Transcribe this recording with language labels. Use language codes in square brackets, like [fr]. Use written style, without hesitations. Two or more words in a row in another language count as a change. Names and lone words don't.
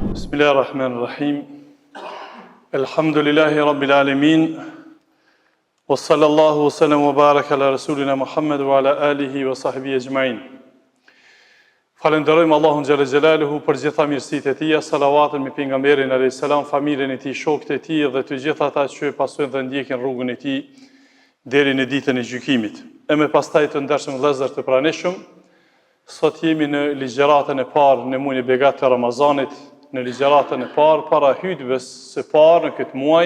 [ar] بسم الله الرحمن الرحيم. الحمد لله رب العالمين. وصلى الله وسلم وبارك على رسولنا محمد وعلى آله وصحبه أجمعين. [sq] Falenderojmë Allahun [ar] جل جلاله [sq] për gjitha mirësitë e tij, salavatën me pejgamberin [ar] عليه السلام, [sq] familjen e tij, shokët e tij dhe të gjithë ata që pasojnë dhe ndjekin rrugën e tij deri në ditën e gjykimit. E me pastaj të ndershëm vëllezër të pranishëm, sot jemi në ligjëratën e parë në muajin e begat të Ramazanit, në ligjëratën e parë para hutbes së parë në këtë muaj.